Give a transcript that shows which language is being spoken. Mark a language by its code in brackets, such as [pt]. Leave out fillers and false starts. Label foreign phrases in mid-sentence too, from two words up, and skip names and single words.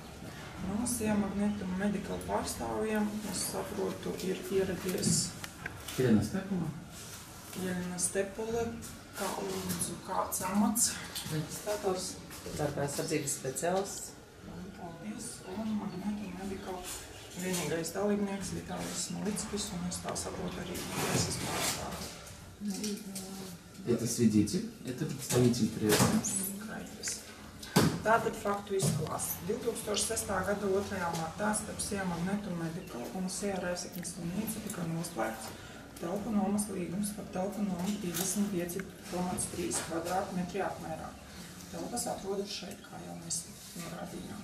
[lv] No Siemagnetu un Medical pārstāvjiem, es saprotu, ir ieradies Jelena Stepule, kā lūdzu kāds amats. Leģislators, darba aizsardzības speciālists. Paldies, un Magnetu un Medical vienīgais dalībnieks Vitālijs Smolickis, un es tā saprotu arī preses pārstāvi. [ru] Это свидетель, это представитель прессы. [lv] Tātad faktu izklāsts. 2006. gada 2. martā starp Siemagnetu un Medical un Reizeknes slimnīcu tika noslēgts telpu nomas līgums par telpu nomu 55,3 kvadrātmetri apmērā. Telpas atrodas šeit, kā jau mēs norādījām.